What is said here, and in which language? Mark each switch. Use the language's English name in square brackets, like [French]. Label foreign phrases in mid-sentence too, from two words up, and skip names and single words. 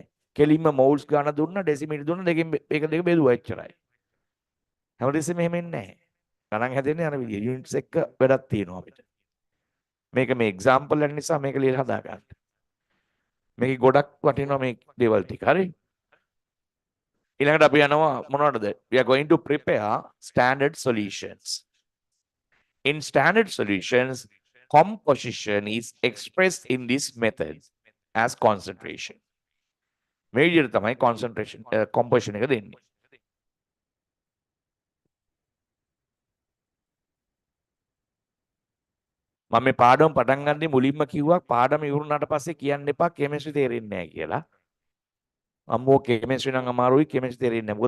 [Sinhala] කෙලින්ම මෝල්ස් ගන්න දුන්නා ඩෙසිමීටර් දුන්නා දෙකෙන් මේක දෙක බෙදුවා එච්චරයි. හැමතිස්සෙම එහෙම එන්නේ නැහැ. ගණන් හැදෙන්නේ අර විදිය. යුනිට්ස් එක්ක වැඩක් තියෙනවා අපිට. මේක මේ එක්සාම්පල් එක නිසා මේක ලියලා හදා ගන්න. මේක ගොඩක් වටිනවා මේ දේවල් ටික. හරි? ඊළඟට අපි යනවා මොනවටද? [English] We are going to prepare standard solutions. In standard solutions, composition is expressed in this method as concentration. [Sinhala] මේ විදිහට තමයි [English] concentration composition [Sinhala] එක දෙන්නේ. මම මේ පාඩම පටන් ගන්නේ මුලින්ම කිව්වා පාඩම ඉවරුනාට පස්සේ කියන්න එපා කෙමිස්ට්‍රි තේරෙන්නේ නැහැ කියලා. අම්මෝ කෙමිස්ට්‍රි නම් අමාරුයි කෙමිස්ට්‍රි තේරෙන්නේ නැහැ.